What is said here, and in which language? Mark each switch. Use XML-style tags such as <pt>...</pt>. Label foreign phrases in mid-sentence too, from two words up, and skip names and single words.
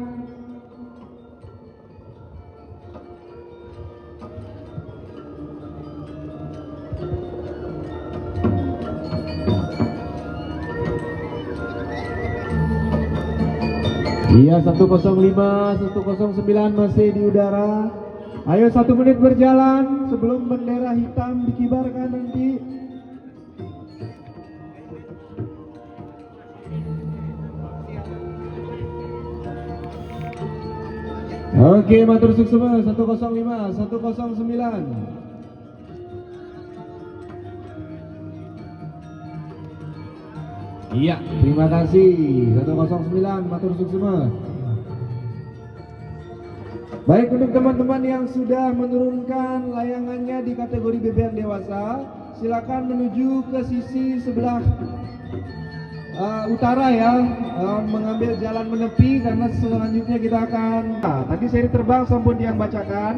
<id>Iya 105 109 masih di udara. Ayo 1 menit berjalan sebelum bendera hitam dikibarkan nanti. Oke,</id> <ban>matur suksema 105 109.</ban> <id>Iya. Terima kasih 109</id> <ban>matur suksema.</ban> <id>Baik, untuk teman-teman yang sudah menurunkan layangannya di kategori bebean dewasa, silakan menuju ke sisi sebelah utara ya, mengambil jalan menepi karena selanjutnya kita akan tadi seri terbang</id> <ban>sampun Tiang bacakan.</ban>